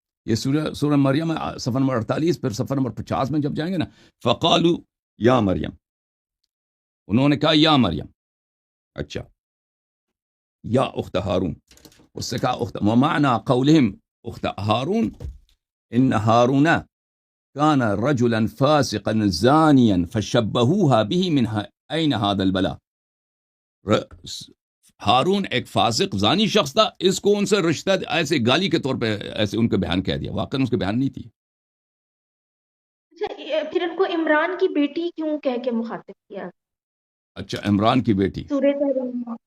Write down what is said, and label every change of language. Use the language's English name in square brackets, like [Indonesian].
[Urdu] یہ سورہ مریم صفحہ نمبر 48، پھر صفحہ نمبر 50 میں جب جائیں گے نا، [Arabic] فقالو یا مریم، [Urdu] انہوں نے کہا یا مریم. اچھا، [Arabic] یا اخت ہارون، [Urdu] اس سے کہا اخت. [Arabic] ومعنى قولهم اخت ہارون ان ہارون كان رجلا فاسقا زانيا فشبهوها به من اين هذا البلاء. [Urdu] ہارون ایک فاسق زانی شخص تھا، اس کو ان سے رشتہ ایسے گالی کے طور پہ ایسے ان کے بہن کہہ دیا. واقعا اس کے بہن نہیں تھی. اچھا، پھر ان کو عمران کی بیٹی کیوں کہہ کے مخاطب کیا؟ اچھا، عمران کی بیٹی. سورہ تحریم،